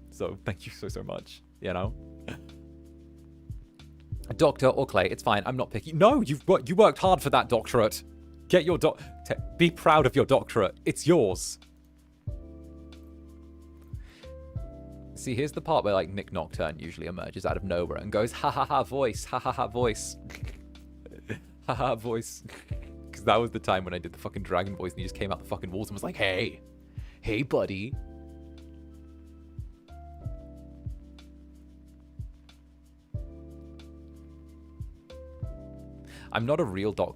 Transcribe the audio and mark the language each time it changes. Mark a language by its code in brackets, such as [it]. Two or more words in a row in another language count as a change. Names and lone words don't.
[en] So, thank you so much, you know? Doctor or Clay, it's fine, I'm not picky. No, you worked hard for that doctorate. Get your be proud of your doctorate. It's yours. See, here's the part where like Nick Nocturne usually emerges out of nowhere and goes, ha ha ha voice, ha ha ha voice. Ha ha voice. Because that was the time when I did the fucking dragon voice and he just came out the fucking walls and was like, hey, buddy. I'm not a real doctor.